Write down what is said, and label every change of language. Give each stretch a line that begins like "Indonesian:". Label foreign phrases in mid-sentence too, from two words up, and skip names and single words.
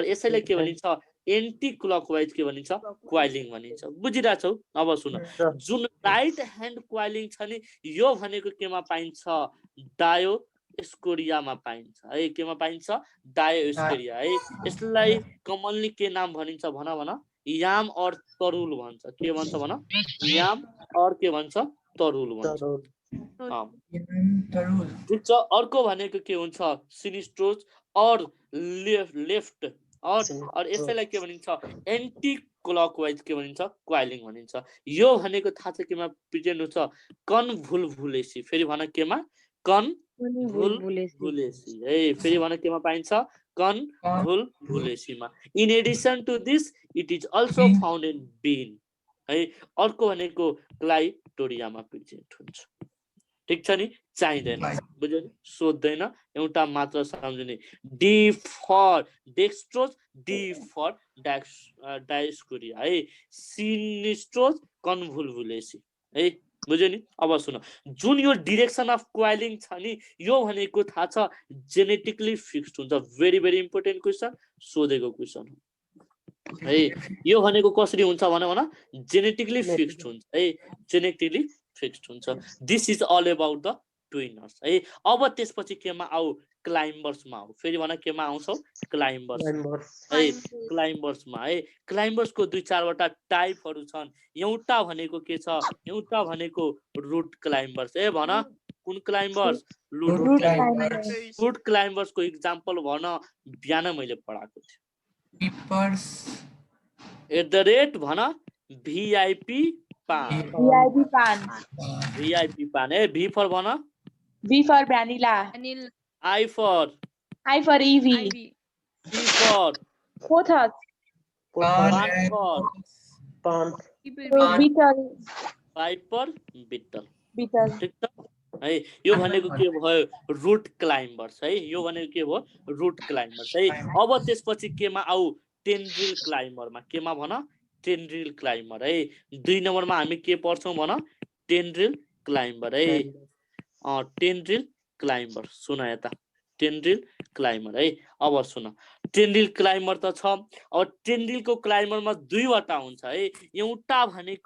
Nepali: यसैलाई के भनिन्छ
English: anti clockwise
Nepali: के भनिन्छ क्वाइलिङ भनिन्छ बुझिरहेछौ अब सुन जुन
English: right hand coiling
Nepali: छ नि यो भनेको केमा पाइन्छ डायोस्कोरियामा पाइन्छ है केमा पाइन्छ डायोस्कोरिया है यसलाई कमनली के नाम भनिन्छ भन याम और तरुल भन्छ के भन्छ भन याम और के भन्छ तरुल भन्छ ठिक छ अर्को भनेको के हुन्छ सिनिस्ट्रोज और लेफ्ट और यसैलाई के भनिन्छ
English: anti clockwise
Nepali: के भनिन्छ क्वाइलिङ भनिन्छ यो भनेको थाहा छ केमा प्रेजेन्ट हुन्छ कन्भुल्भुलेसी फेरि भन केमा कन्भुल्भुलेसी है फेरि भन केमा पाइन्छ कन्भुल्भुलेसीमा
English: in addition to this it is also found in bean
Nepali: है अर्को भनेको क्लाइटोरियामा प्रेजेन्ट हुन्छ ठीक छ नि चाहिँदैन बुझ्यो नि सोध्दैन एउटा मात्र सम्झिने
English: D for dextrorse D for Dioscorea
Nepali: है सिनिस्ट्रोज कन्भुल्भुलेसी है बुझ्यो नि अब सुन जुन यो
English: direction of coiling
Nepali: छ नि यो भनेको थाहा छ
English: genetically fixed
Nepali: हुन्छ
English: very very important question
Nepali: सोधेको क्वेसन हो है यो भनेको कसरी हुन्छ भन
English: genetically fixed
Nepali: हुन्छ है
English: genetically fixed
Nepali: हुन्छ दिस
English: is all about the twiners
Nepali: है अब त्यसपछि केमा आऊ क्लाइम्बर्समा आऊ फेरि भन केमा आउँछौ क्लाइम्बर्स है क्लाइम्बर्समा है क्लाइम्बर्सको 2-4 वटा टाइपहरू छन् एउटा भनेको के छ एउटा भनेको
English: root climbers
Nepali: ए भन कुन क्लाइम्बर्स रुट क्लाइम्बर्सको एक्जाम्पल भन बिहान मैले पढाएको थिएँ भन भिआइपी पान वीआईपी पान ए
English: V for
Nepali: भन
English: V for vanilla, I for EV, P for Pothos, Pan for Beetle, Pipe for Beetle Beetle.
Nepali: ठीक छ है यो भनेको के भयो
English: root climbers
Nepali: है यो भनेको के भयो
English: root climbers
Nepali: है अब त्यसपछि केमा आऊ टेन्ड्रिल क्लाइम्बरमा केमा भन
English: tendril climber
Nepali: है 2 नम्बरमा हामी के पढ्छौं भन
English: tendril climber
Nepali: है
English: tendril climber
Nepali: सुन यता
English: tendril climber
Nepali: है अब सुन
English: tendril climber
Nepali: त छ अब टेन्ड्रिलको क्लाइम्बरमा 2 वटा हुन्छ है एउटा भनेको